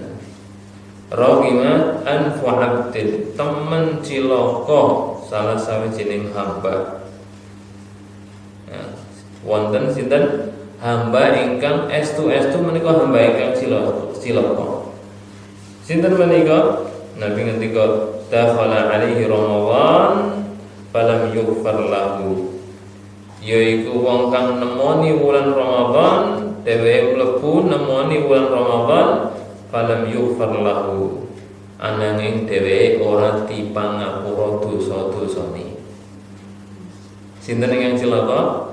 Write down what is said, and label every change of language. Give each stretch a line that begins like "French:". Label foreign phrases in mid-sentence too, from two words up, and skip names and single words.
Arabic: Raghima anfu 'abdin,
Javanese: temen cilaka salah sawijining hamba. Ya. Wonten sinten hamba ingkang estu-estu menika hamba ingkang cilaka. Sinten menika? Nabi ngendika
Arabic: dakhala alaihi Ramadan falam yughfar lahu.
Javanese: Yaiku wong kang nemoni wulan Ramadan, dheweke mlebu nemoni wulan Ramadan
Arabic: falam yughfar lahu,
Javanese: ananging dheweke ora dipangapura dosa-dosane. Sinten ingkang cilaka?